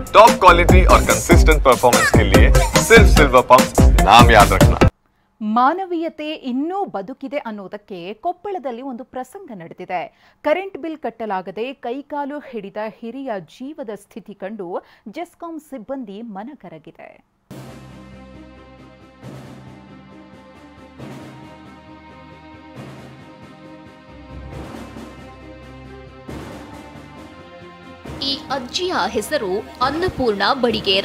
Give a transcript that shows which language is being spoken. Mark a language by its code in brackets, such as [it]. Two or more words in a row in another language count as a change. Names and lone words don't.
[en] top quality [hi] और [en] consistent performance [hi] के लिए सिर्फ सिल्वर पंप नाम याद रखना। [kn] ಮಾನವೀಯತೆ ಇನ್ನೂ ಬದುಕಿದೆ ಅನ್ನೋದಕ್ಕೆ ಕೊಪ್ಪಳದಲ್ಲಿ ಒಂದು ಪ್ರಸಂಗ ನಡೆದಿದೆ. [en] current bill [kn] ಕಟ್ಟಲಾಗದೆ ಕೈಕಾಲು ಹಿಡಿದ ಹಿರಿಯ ಜೀವದ ಸ್ಥಿತಿ ಕಂಡು ಜೆಸ್ಕಾಂ ಸಿಬ್ಬಂದಿ ಮನಕರಗಿದೆ. ಈ ಅಜ್ಜಿಯ ಹೆಸರು ಅನ್ನಪೂರ್ಣ ಬಡಿಗೇರ.